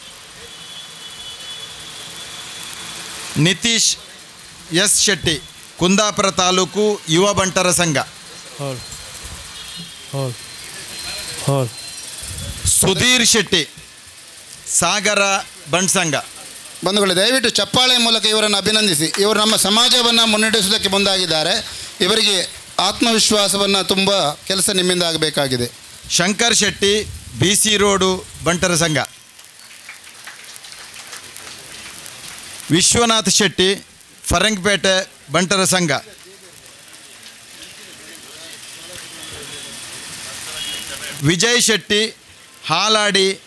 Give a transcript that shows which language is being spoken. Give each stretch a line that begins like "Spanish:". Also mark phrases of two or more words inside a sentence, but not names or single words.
Kannada: ನಿತೀಶ್ ಎಸ್ ಶೆಟ್ಟಿ ಕುಂದಾಪುರ ತಾಲೂಕು ಯುವ ಬಂಟರ ಸಂಘ, ಸುಧೀರ್ ಶೆಟ್ಟಿ ಸಾಗರ ಬಣ್ಸಂಗ. ಬಂಧುಗಳೇ, ದಯವಿಟ್ಟು ಚಪ್ಪಾಳೆ ಮೂಲಕ ಇವರನ್ನು ಅಭಿನಂದಿಸಿ. ಇವರು ನಮ್ಮ ಸಮಾಜವನ್ನು ಮುನ್ನಡೆಸುವುದಕ್ಕೆ ಮುಂದಾಗಿದ್ದಾರೆ. ಇವರಿಗೆ ಆತ್ಮವಿಶ್ವಾಸವನ್ನು ತುಂಬ ಕೆಲಸ ನಿಮ್ಮಿಂದ ಆಗಬೇಕಾಗಿದೆ. ಶಂಕರ್ ಶೆಟ್ಟಿ ಬಿ ಸಿ ರೋಡು ಬಂಟರ ಸಂಘ, ವಿಶ್ವನಾಥ್ ಶೆಟ್ಟಿ ಫರಂಗಪೇಟೆ ಬಂಟರ ಸಂಘ, ವಿಜಯ್ ಶೆಟ್ಟಿ ಹಾಲಾಡಿ